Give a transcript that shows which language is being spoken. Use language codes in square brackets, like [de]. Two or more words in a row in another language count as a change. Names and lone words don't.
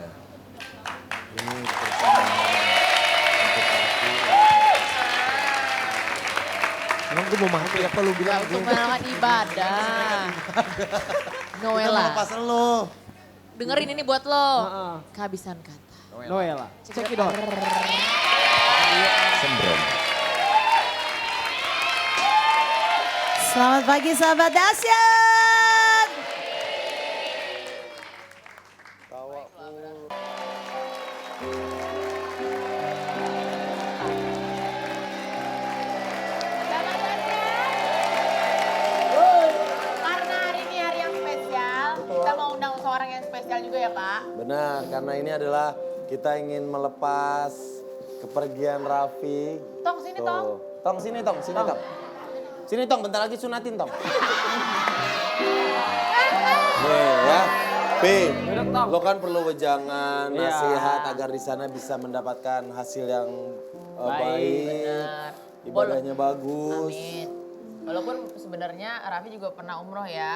[id] Ini persembahan untuk Raffi. Emang gue mau mati apa lu bilang? Untuk melakukan ibadah. Kita Noella, melepas lo. dengerin ini buat lo. Heeh. Kehabisan kata. Noella. [en] Check it out. [id] Sembrom. Selamat pagi sahabat dahsyat. Karena hari ini hari yang spesial, kita mau undang seorang yang spesial juga ya Pak. Benar, karena ini adalah kita ingin melepas kepergian Raffi. Tong sini Tong. Tong sini Tong, sini Tong. Sini Tong, bentar lagi sunatin Tong. Nih ya, Pi, lo kan perlu wejangan, Iya. nasihat agar di sana bisa mendapatkan hasil yang baik, Benar. ibadahnya bagus. Amin. Walaupun sebenarnya Raffi juga pernah umroh ya.